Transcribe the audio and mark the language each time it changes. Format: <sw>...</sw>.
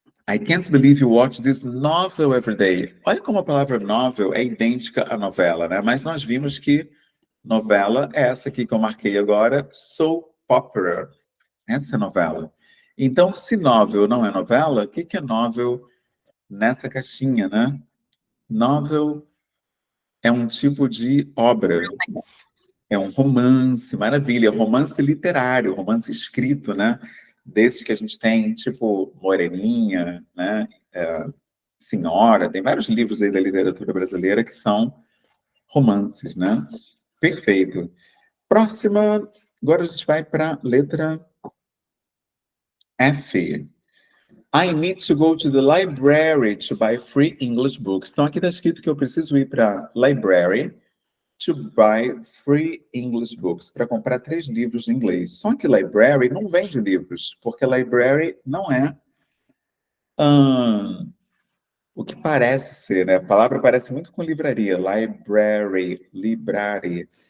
<en>I can't believe you watch this novel every day.</en> <pt>Olha como a palavra novel é idêntica à novela, né? Mas nós vimos que novela é essa aqui que eu marquei agora, soap opera. Essa é novela. Então, se novel não é novela, o que é novel nessa caixinha, né? Novel é um tipo de obra, é um romance, maravilha, romance literário, romance escrito, né? Desses que a gente tem, tipo Moreninha, né? Senhora, tem vários livros aí da literatura brasileira que são romances, né? Perfeito. Próxima, agora a gente vai para a letra F.</pt> <en>I need to go to the library to buy free English books.</en> <pt>Então, aqui está escrito que eu preciso ir para library</pt> <en>to buy free English books,</en> <pt>para comprar 3 livros de inglês. Só que library não vende livros, porque library não é o que parece ser, né? A palavra parece muito com livraria, library, library.</pt>